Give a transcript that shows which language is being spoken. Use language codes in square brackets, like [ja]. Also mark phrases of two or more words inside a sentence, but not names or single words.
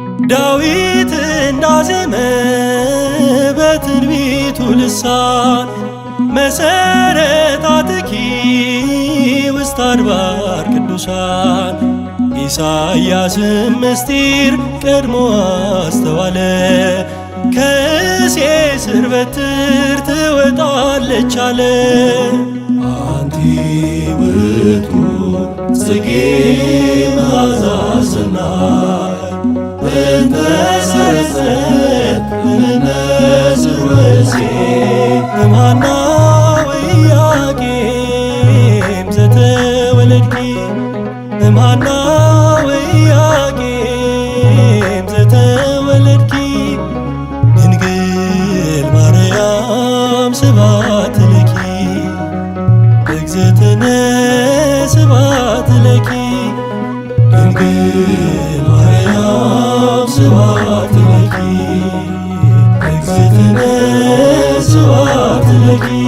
[am] ዳዊት እንዳዜመ በትንቢቱ ልሳን፣ [gez] መሰረታትኪ ውስተ አድባር ቅዱሳን፣ [am] ኢሳይያስም ምስጢር ቀድሞ አስተዋለ፣ ከእሴይ ስር በትር ትወጣለች አለ። [gez] አንቲ ውእቱ ጽጌ መዓዛ ሰናይ፣ እንተ ሰረጸት እምነ ስርወ እሴይ። እምሃና ወኢያቄም ዘተወለድኪ፣ እምሃና ወኢያቄም ዘተወለድኪ፣ ድንግል ማርያም ስብሐት ለኪ፣ እግዝእትነ ስብሐት ለኪ፣ ድንግል ማርያም ስብሐት ለኪ፣ እግዝእትነ ስብሐት ለኪ።